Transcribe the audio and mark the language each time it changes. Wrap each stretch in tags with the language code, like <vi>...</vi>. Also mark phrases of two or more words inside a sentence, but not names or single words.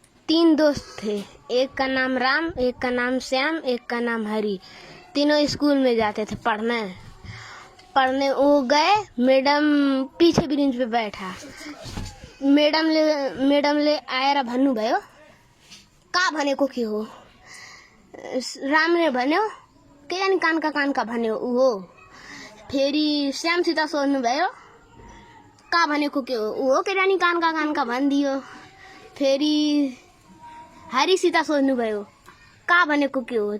<hi>तीन दोस्त थे। एक का नाम राम, एक का नाम श्याम, एक का नाम हरी। तीनों स्कूल में जाते थे पढ़ने वो गए।</hi> <ne>मैडम</ne> <hi>पीछे बेंच पे बैठा।</hi> <ne>मैडम ले आएर भन्नुभयो का भनेको के हो। रामले भन्यो के जानी कानका भन्यो ऊ हो। फेरि श्यामसित सोध्नुभयो का भनेको के हो। ऊ हो के जानी कानका भनिदियो। फेरि हरिसित सोध्नुभयो का भनेको के हो।</ne>